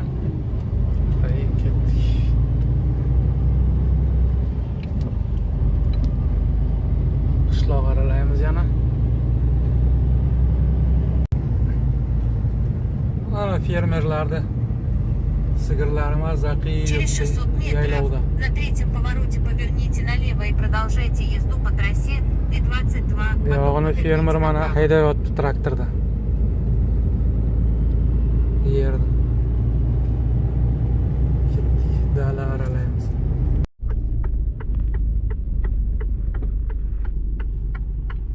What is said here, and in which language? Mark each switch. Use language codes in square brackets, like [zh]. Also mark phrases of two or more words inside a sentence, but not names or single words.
[uz] Ketdik. Qishloq aralaymiz yana. Mana fermerlarda sigirlar mazaqi [ru] Через 600 [uz] yaylovda. [ru] метров на третьем повороте поверните налево и продолжайте езду по трассе Т-22. [uz] Yog'ini fermer mana haydayapti traktorda. Yerda. Ketdik, dala aralaymiz.